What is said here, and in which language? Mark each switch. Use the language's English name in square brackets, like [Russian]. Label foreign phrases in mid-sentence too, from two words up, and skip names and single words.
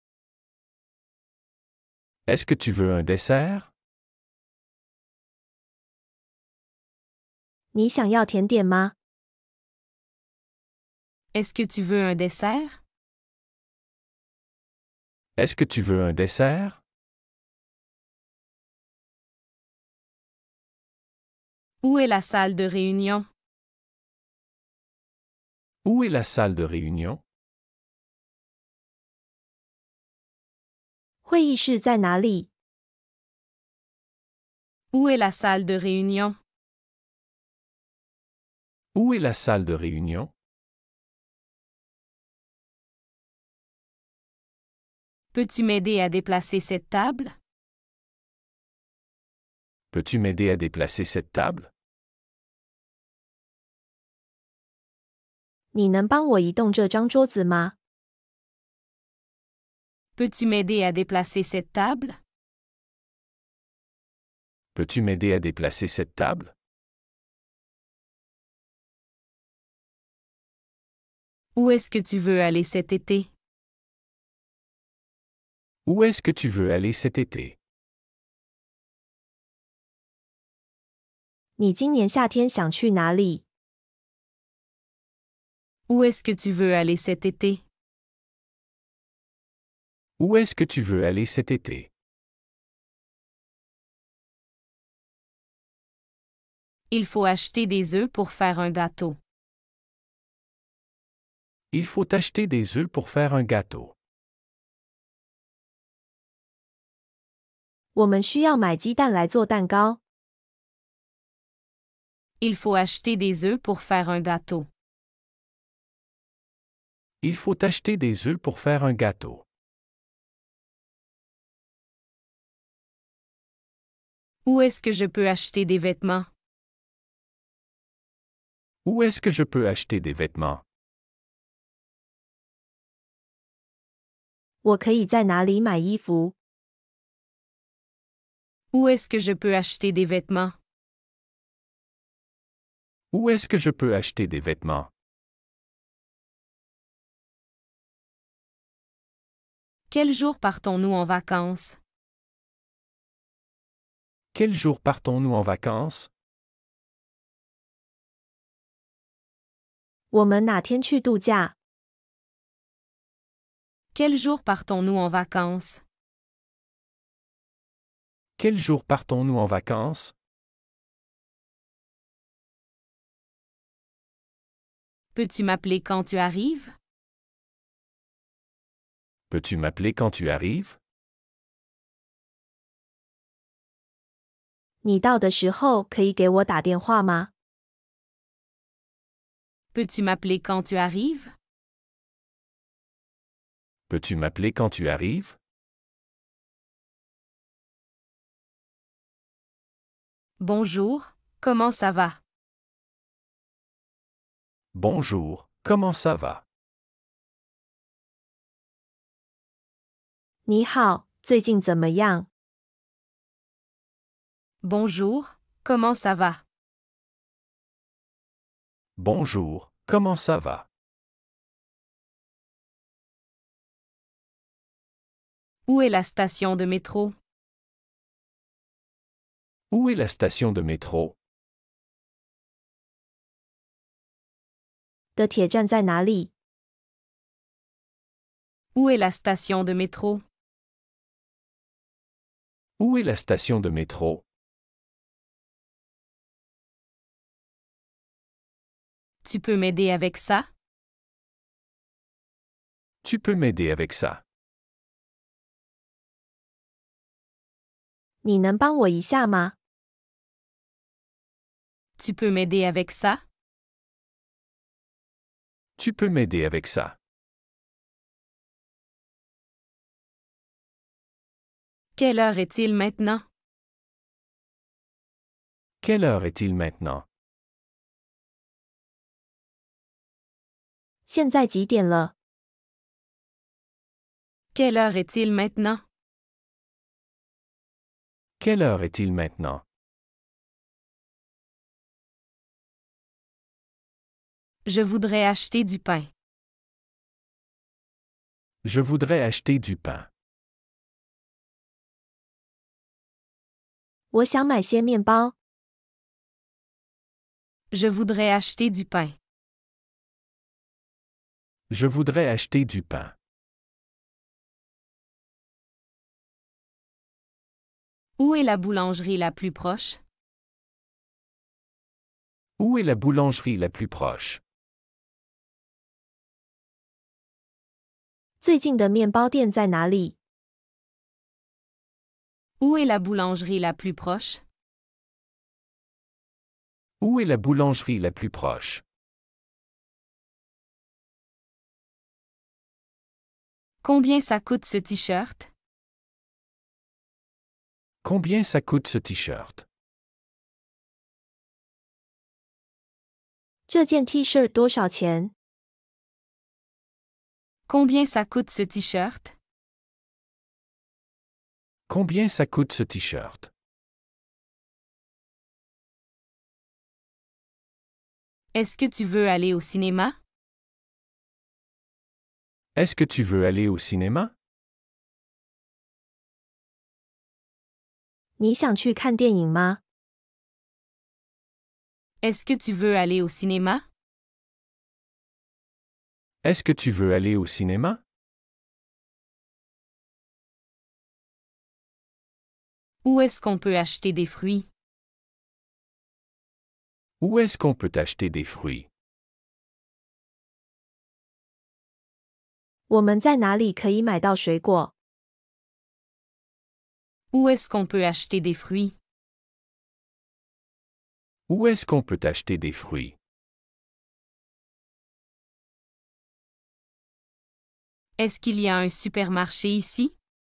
[French] Est-ce que tu veux un dessert? [Chinese] 你想要甜点吗？ [French] Est-ce que tu veux un dessert? Est-ce que tu veux un dessert? Où est la salle de réunion? Où est la salle de réunion? [Chinese] 会议室在哪里？ [French] Où est la salle de réunion? Où est la salle de réunion? Peux-tu m'aider à déplacer cette table? Peux-tu m'aider à déplacer cette table? [Chinese] 你能帮我移动这张桌子吗？ [French] Peux-tu m'aider à déplacer cette table? Peux-tu m'aider à déplacer cette table? Où est-ce que tu veux aller cet été? Où est-ce que tu veux aller cet été? [Chinese] 你今年夏天想去哪里？ [French] Où est-ce que tu veux aller cet été? Où est-ce que tu veux aller cet été? Il faut acheter des œufs pour faire un gâteau. Il faut acheter des œufs pour faire un gâteau. [Chinese] 我们需要买鸡蛋来做蛋糕。 [French] Il faut acheter des œufs pour faire un gâteau. Il faut acheter des œufs pour faire un gâteau. Où est-ce que je peux acheter des vêtements? Où est-ce que je peux acheter des vêtements? [Chinese] 我可以在哪里买衣服？ [French] Où est-ce que je peux acheter des vêtements? Où est-ce que je peux acheter des vêtements? Quel jour partons-nous en vacances? Quel jour partons-nous en vacances? [Chinese] 我们哪天去度假？ [French] Quel jour partons-nous en vacances? Quel jour partons-nous en vacances? Peux-tu m'appeler quand tu arrives? Peux-tu m'appeler quand tu arrives? [Chinese] 你到的时候可以给我打电话吗？ [French] Peux-tu m'appeler quand tu arrives? Peux-tu m'appeler quand tu arrives? Bonjour, comment ça va? Bonjour, comment ça va? [Chinese] 你好，最近怎么样？ [French] Bonjour, comment ça va? Bonjour, comment ça va? Où est la station de métro? Où est la station de métro? [Chinese] 的铁站在哪里？ [French] Où est la station de métro? Où est la station de métro? Tu peux m'aider avec ça? Tu peux m'aider avec ça? [Chinese] 你能帮我一下吗？ [French] Tu peux m'aider avec ça? Tu peux m'aider avec ça? Quelle heure est-il maintenant? Quelle heure est-il maintenant? [Chinese] 现在几点了？ [French] Quelle heure est-il maintenant? Quelle heure est-il maintenant? Je voudrais acheter du pain. Je voudrais acheter du pain. [Chinese] 我想买些面包。 [French] Je voudrais acheter du pain. Je voudrais acheter du pain. Où est la boulangerie la plus proche? Où est la boulangerie la plus proche? [Chinese] 最近的面包店在哪里？ [French] Où est la boulangerie la plus proche? Où est la boulangerie la plus proche? Combien ça coûte ce t-shirt? Combien ça coûte ce t-shirt? [Chinese] 这件 T 恤多少钱？ [French] Combien ça coûte ce t-shirt? Combien ça coûte ce t-shirt? Est-ce que tu veux aller au cinéma? Est-ce que tu veux aller au cinéma? [Chinese] 你想去看电影吗？ [French] Est-ce que tu veux aller au cinéma? Est-ce que tu veux aller au cinéma? Où est-ce qu'on peut acheter des fruits? Où est-ce qu'on peut acheter des fruits? [Chinese] 我们在哪里可以买到水果？ [French] Où est-ce qu'on peut acheter des fruits? Où est-ce qu'on peut acheter des fruits? Est-ce qu'il y a un supermarché ici?